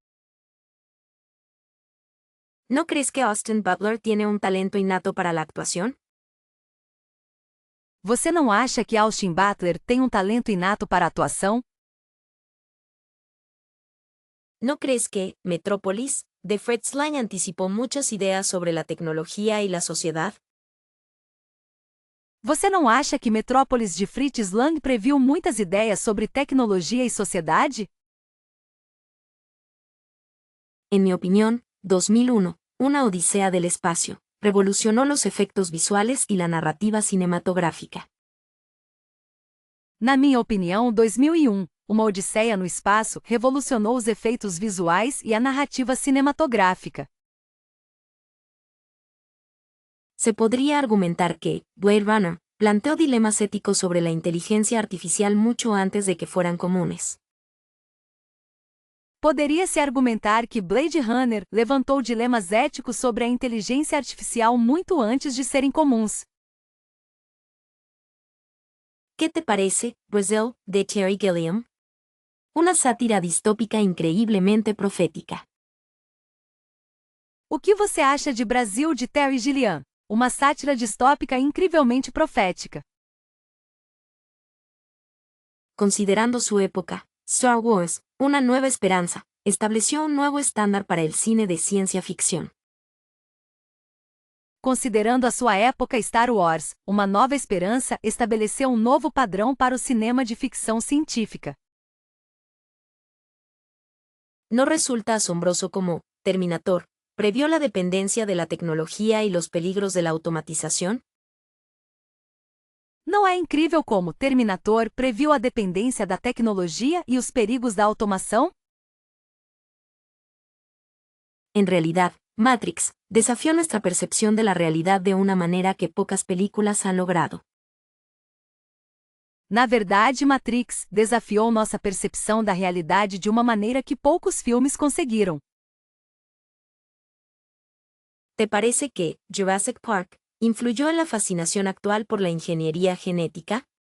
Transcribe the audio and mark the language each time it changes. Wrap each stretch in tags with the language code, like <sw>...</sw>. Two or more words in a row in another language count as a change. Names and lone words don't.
<es>¿No crees que Austin Butler tiene un talento innato para la actuación?</es> <pt>Você não acha que Austin Butler tem um talento inato para a atuação?</pt> <es>¿No crees que Metrópolis, de Fritz Lang, anticipó muchas ideas sobre la tecnología y la sociedad?</es> <pt>Você não acha que Metrópolis de Fritz Lang previu muitas ideias sobre tecnologia e sociedade?</pt> <es>En mi opinión, 2001, Una Odisea del Espacio, revolucionó los efectos visuales y la narrativa cinematográfica.</es> <pt>Na minha opinião, 2001, Uma Odisseia no Espaço revolucionou os efeitos visuais e a narrativa cinematográfica.</pt> <es>Se podría argumentar que Blade Runner planteó dilemas éticos sobre la inteligencia artificial mucho antes de que fueran comunes.</es> <pt>Poderia-se argumentar que Blade Runner levantou dilemas éticos sobre a inteligência artificial muito antes de serem comuns.</pt> <es>¿Qué te parece, Brazil, de Terry Gilliam? Una sátira distópica increíblemente profética.</es> <pt>O que você acha de Brasil de Terry Gilliam? Uma sátira distópica incrivelmente profética.</pt> <es>Considerando su época, Star Wars, Una Nueva Esperanza, estableció un nuevo estándar para el cine de ciencia ficción.</es> <pt>Considerando a sua época, Star Wars, Uma Nova Esperança estabeleceu um novo padrão para o cinema de ficção científica.</pt> <es>¿No resulta asombroso cómo Terminator previó la dependencia de la tecnología y los peligros de la automatización?</es> <pt>Não é incrível como Terminator previu a dependência da tecnologia e os perigos da automação?</pt> <es>En realidad, Matrix desafió nuestra percepción de la realidad de una manera que pocas películas han logrado.</es> <pt>Na verdade, Matrix desafiou nossa percepção da realidade de uma maneira que poucos filmes conseguiram.</pt> <es>¿Te parece que Jurassic Park influyó en la fascinación actual por la ingeniería genética?</es>